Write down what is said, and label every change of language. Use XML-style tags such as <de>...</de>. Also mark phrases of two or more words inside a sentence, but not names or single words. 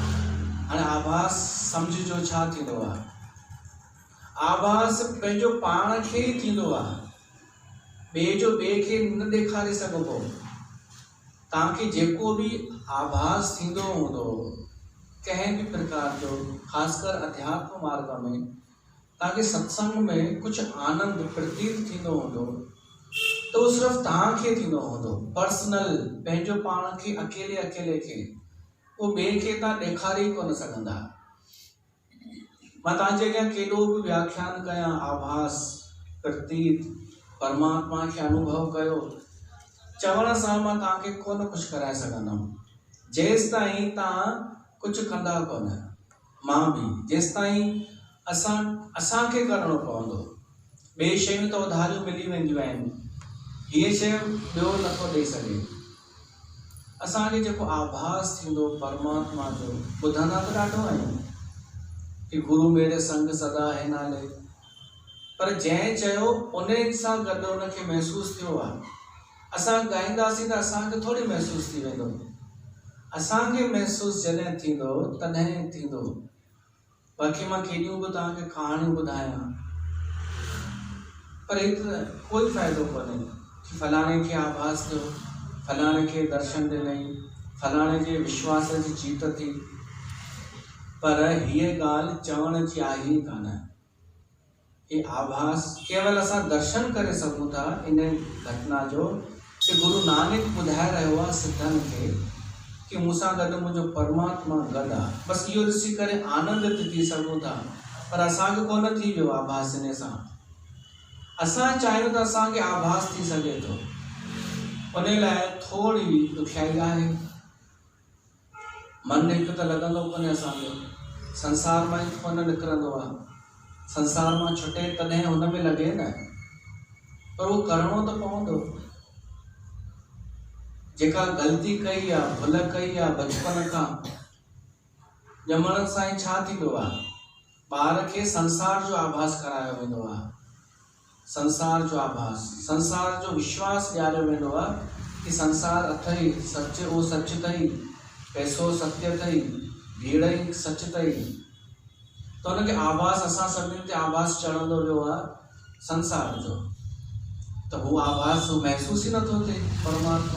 <sd>हाणे आभास सम्झिजो छा थींदो आहे। आभास पंहिंजो पाण खे ई थींदो आहे, ॿिए जो ॿिए खे न ॾेखारे सघिबो। तव्हांखे जेको बि आभास थींदो हूंदो कंहिं भी प्रकार जो,</sd> <hi>खासकर अध्यात्म मार्ग में ताकि सत्संग में कुछ आनंद प्रतीत</hi> <sd>थींदो हूंदो</sd> <hi>तो वो सिर्फ़</hi> <sd>तव्हांखे थींदो हूंदो, पर्सनल, पंहिंजो पाण खे अकेले अकेले खे, वो ॿिए खे तव्हां ॾेखारे कोन सघंदा। मां तव्हांजे अॻियां केॾो बि व्याख्यान कयां, आभास, प्रतीत, परमात्मा खे अनुभव कयो, चवण सां मां तव्हांखे कोन कुझु कराए सघंदुमि जेसि ताईं तव्हां कुझु कंदा कोन। मां बि जेसि ताईं असांखे करणो पवंदो। ॿिए शयूं त उधारियूं मिली वेंदियूं आहिनि, हीअ शइ ॿियो नथो ॾेई सघे। असांखे जेको आभास थींदो परमात्मा जो, ॿुधंदा त ॾाढो आहियूं कि</sd> <hi>गुरु मेरे संग सदा है</hi> <sd>नाले, पर जंहिं चयो उन सां गॾु उनखे महसूसु थियो आहे। असां ॻाईंदासीं त असांखे थोरी महसूसु थी वेंदो, असांखे महसूसु जॾहिं थींदो तॾहिं थींदो। बाक़ी मां केॾियूं बि तव्हांखे कहाणियूं ॿुधायां, पर एतिरो कोई फ़ाइदो कोन्हे कि फलाणे खे आभास थियो, फलाणे खे दर्शन ॾिनई, फलाणे जे विश्वास जी जीत थी, पर हीअ ॻाल्हि चवण जी आहे ई कान।</sd> <hi>ये आभास केवल</hi> <sd>असां दर्शन करे सघूं था इन घटना जो कि गुरु नानक ॿुधाए रहियो आहे सिद्धनि खे कि मूंसां गॾु मुंहिंजो परमात्मा गॾु आहे। बसि इहो ॾिसी करे आनंदित थी सघूं था, पर असांखे कोन थी वियो आभास इन सां। असां चाहियूं त असांखे आभास थी सघे थो, उन लाइ थोरी ॾुखियाई आहे। मन हिकु त लॻंदो कोन्हे असांजो, संसार मां ई कोन निकिरंदो आहे, संसार मां छुटे तॾहिं हुन में लॻे न, पर उहो करिणो त पवंदो। जेका ग़लती कई आहे, भुल कई आहे बचपन खां, ॼमण सां ई छा थींदो आहे, ॿार खे संसार जो आभास करायो वेंदो आहे। संसार जो आभास, संसार जो विश्वास ॾियारियो वेंदो आहे कि संसार अथई, सच उहो सच अथई, पैसो सत्य अथई, भीड़ ई सच अथई। त हुनखे आभास, असां सभिनी ते आभास चढ़ंदो वियो आहे संसार जो, त हू आभास महसूस ई नथो थिए परमात्मा।</sd>